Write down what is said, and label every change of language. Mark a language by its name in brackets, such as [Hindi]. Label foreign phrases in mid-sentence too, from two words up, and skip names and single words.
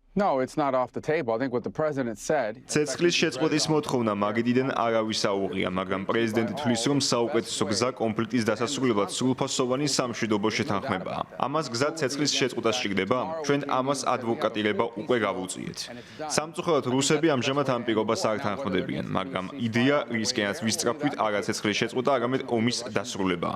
[English] No, it's not off the table. I think what the president said. [Georgian] ცეცხლის შეწყვეტის მოთხოვნა მაგიდიდან არავის აუღია, მაგრამ პრეზიდენტი თვლის, რომ საუკეთესო გზა კონფლიქტის დასასრულებლად სრულფასოვანი სამშვიდობო შეთანხმებაა. ამას გზა ცეცხლის შეწყვეტა სჭირდება? ჩვენ ამას ადვოკატირება უკვე გავუწიეთ. სამწუხაროდ რუსები ამჟამად ამ პირობას არ თანხმდებიან, მაგრამ იდეა რისკენაც ვისწრაფვით არა ცეცხლის შეწყვეტა, არამედ ომის დასრულებაა.